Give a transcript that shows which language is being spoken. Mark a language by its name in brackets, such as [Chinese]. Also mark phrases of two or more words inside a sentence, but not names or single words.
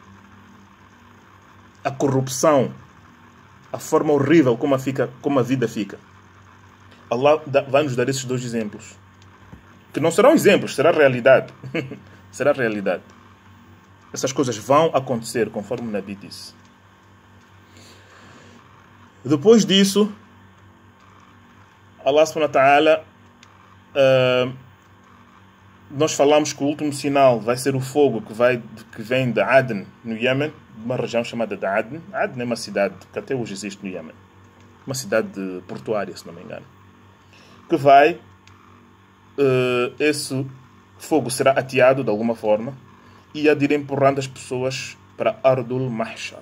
[Portuguese] A corrupção, a forma horrível como a vida fica. Allah vai nos dar esses dois exemplos. Que não serão exemplos, será realidade. Será realidade. Essas coisas vão acontecer, conforme o Nabi disse. Depois disso, [Arabic] الله سبحانه وتعالى, [Portuguese] nós falamos que o último sinal vai ser o fogo que vem de Aden, no Iêmen, uma região chamada de Aden. Aden é uma cidade que até hoje existe no Iêmen. Uma cidade portuária, se não me engano. Que esse fogo será ateado de alguma forma e há de ir empurrando as pessoas para [Arabic] أرض المحشر.